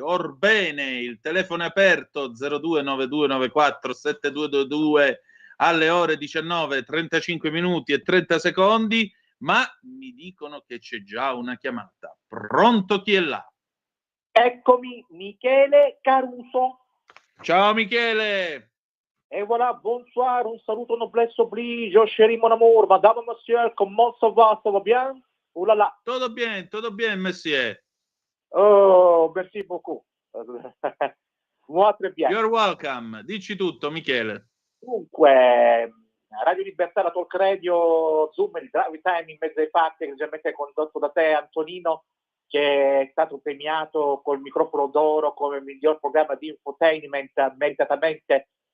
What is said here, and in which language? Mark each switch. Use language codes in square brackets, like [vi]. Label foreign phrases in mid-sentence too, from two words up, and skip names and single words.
[it] Orbene, il telefono è aperto 0292947222 alle ore 19:35 minuti e 30 secondi. Ma mi dicono che c'è già una chiamata. Pronto, chi è là? Eccomi, Michele Caruso. Ciao Michele. [fr] Et voilà, bonsoir, [it] un saluto [fr] noblesse oblige, chéri mon amour, madame, monsieur, comment ça va bien? Oh là là. [es] Todo bien, monsieur. [fr] Oh, merci beaucoup. Moi, très bien. [en] You're welcome. [it] Dici tutto, Michele. Dunque, Radio Libertà, la Talk Radio, Zoom, il Drive Time in mezzo ai fatti, egregiamente condotto da te, Antonino, che è stato premiato col microfono d'oro come miglior programma di infotainment meritatamente.